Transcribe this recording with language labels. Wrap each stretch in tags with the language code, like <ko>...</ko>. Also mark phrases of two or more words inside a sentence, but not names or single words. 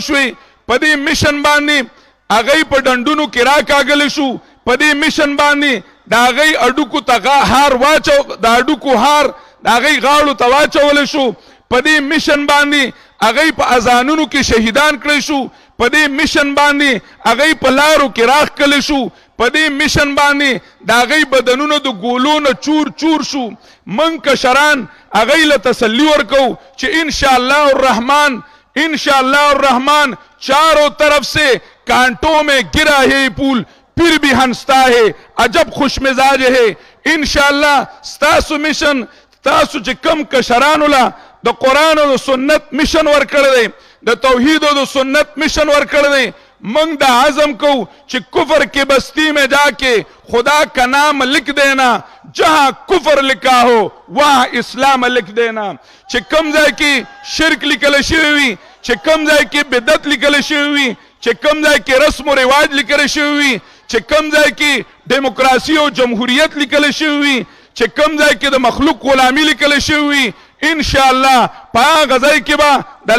<ps>شوې، په دې میشن باندې هغوی په ډنډونو کې راکاږلی شو، په دې میشن باندې د هغوی اډوکو ته هار د اډوکو هار د هغوی غاړو ته واچولی شو، په دې میشن باندې هغوی په اذانونو کې شهیدان کړی شو، په دې میشن باندې هغوی په لارو کې راښکلی شو، په دې میشن باندې د هغوی بدنونه د ګولو نه چور چور شو. من کشران هغوی له تسلی ورکو چې</ps> <ar>ان شاء الله الرحمن</ar> <ur>چاروں طرف سے کانٹوں میں گرا ہے پول پھر بھی ہنستا ہے عجب خوش مزاج ہے.</ur> <ps>انشاءاللہ ستاسو مشن تاسو چې کم کشرانو له د قرآن او د سنت مشن ورکړی دی، د توحید او د سنت مشن ورکړی دی، منگ دا عزم کو چې</ps> <ur>کفر کی بستی میں جا کے خدا کا نام لکھ دینا،</ur> <ps>جہاں کفر لکھا ہو وہاں اسلام لکھ دینا. چې کم ځای کې شرک لیکل شوی وي، چې کم ځای کې بدعت لیکل شوی وي، چې کم ځای کې رسم و رواج لیکل شوی وي، چې کم ځای کې ډیموکراسي او جمهوریت لیکل شوی وي، چې کم ځای کې د مخلوق غلامی لیکل شوی وي،</ps> <ar>ان شاء الله</ar> <ps>په هغه ځای کې به د</ps>